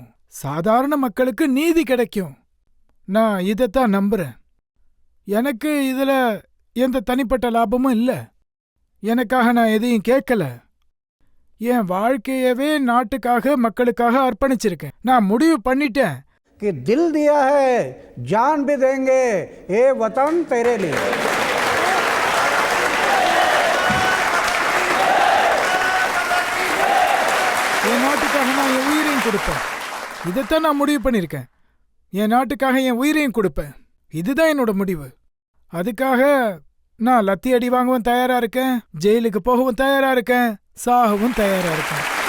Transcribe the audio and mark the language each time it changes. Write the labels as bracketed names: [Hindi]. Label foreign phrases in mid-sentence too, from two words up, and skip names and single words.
[Tamil] சாதாரண மக்களுக்கு நீதி கிடைக்கும். நான் இதைத்தான் நம்புறேன். எனக்கு இதுல எந்த தனிப்பட்ட லாபமும் இல்ல. எனக்காக நான் எதையும் கேட்கல. என் வாழ்க்கையவே நாட்டுக்காக, மக்களுக்காக அர்ப்பணிச்சிருக்கேன். நான் முடிவு பண்ணிட்டேன். [Hindi] कि दिल दिया है जान भी देंगे ये वतन तेरे लिए. [Tamil] என் நாட்டுக்காக நான் என் உயிரையும் கொடுப்பேன். இதைத்தான் நான் முடிவு பண்ணியிருக்கேன். என் நாட்டுக்காக என் உயிரையும் கொடுப்பேன். இதுதான் என்னோட முடிவு. அதுக்காக நான் லத்தி அடி வாங்கவும் தயாரா இருக்கேன், ஜெயிலுக்கு போகவும் தயாரா இருக்கேன், சாகவும் தயாரா இருக்கேன்.